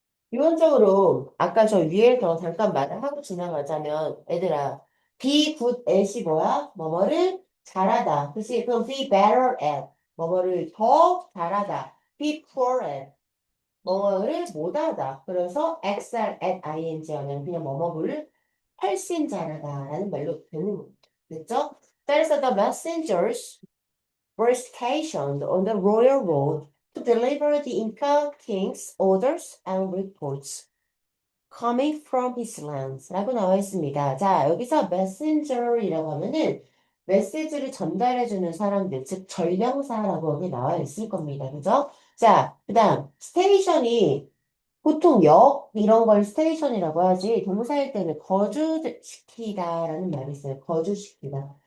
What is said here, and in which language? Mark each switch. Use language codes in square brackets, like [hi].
[ko] 기본적으로 아까 저 위에서 잠깐 말을 하고 지나가자면 얘들아 be good at이 뭐야? 뭐뭐를 잘하다. 그치? 그럼 be better at 뭐뭐를 더 잘하다. be poor at 뭐뭐를 못하다. 그래서 excel at ing 하면 그냥 뭐뭐를 훨씬 잘하다라는 말로 되는 거죠. 됐죠? [en] 그래서 the messengers were stationed on the royal road to deliver the Inca king's orders and reports. coming from his lands [ko] 라고 나와 있습니다. 자, 여기서 messenger이라고 하면은 메시지를 전달해주는 사람들, 즉 전령사라고 여기 나와 있을 겁니다. 그죠? 자, 그 다음 스테이션이 보통 역 이런 걸 스테이션이라고 하지 동사일 때는 거주시키다라는 말이 있어요. 거주시키다.